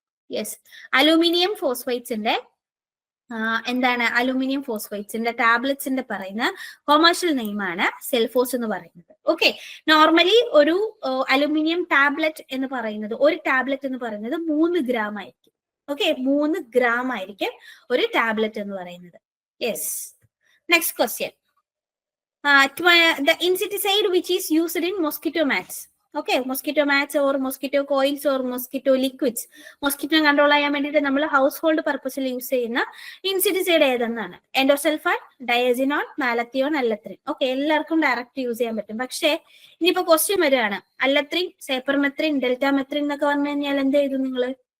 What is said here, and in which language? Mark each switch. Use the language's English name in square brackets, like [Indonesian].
[Malayalam] Yes, aluminium ഫോസ്ഫൈറ്റ്സിന്റെ aluminium ഫോസ്ഫൈറ്റ്സിന്റെ ടാബ്ലറ്റ്സിന്റെ പറയുന്ന commercial നെയിമാണ് സെൽഫോസ് എന്ന് പറയുന്നത്. ഓക്കെ, നോർമലി ഒരു അലൂമിനിയം ടാബ്ലറ്റ് എന്ന് പറയുന്നത്, ഒരു ടാബ്ലറ്റ് എന്ന് പറയുന്നത് 3 ഗ്രാം ആയിരിക്കും. ഓക്കെ, 3 ഗ്രാം ആയിരിക്കും ഒരു ടാബ്ലറ്റ് എന്ന് പറയുന്നത്. [English] Yes, next question, the insecticide which is used in mosquito mats. Okay, mosquito mats or mosquito coils or mosquito liquids. [Malayalam] Mosquito control ചെയ്യാൻ വേണ്ടിയിട്ട് നമ്മൾ ഹൗസ് ഹോൾഡ് പർപ്പസിൽ യൂസ് ചെയ്യുന്ന ഇൻസെക്ടിസൈഡ് ഏതെന്നാണ്? Endosulfan, ഡയസിനോൺ, malathion, അല്ലത്രിൻ. ഓക്കെ, എല്ലാവർക്കും direct use ചെയ്യാൻ പറ്റും. പക്ഷേ ഇനിയിപ്പോ question വരികയാണ്, അല്ലത്രിൻ, സൈപ്പർമെത്രിൻ, ഡെൽറ്റാമെത്രിൻ എന്നൊക്കെ പറഞ്ഞു കഴിഞ്ഞാൽ എന്ത് ചെയ്തു നിങ്ങൾ?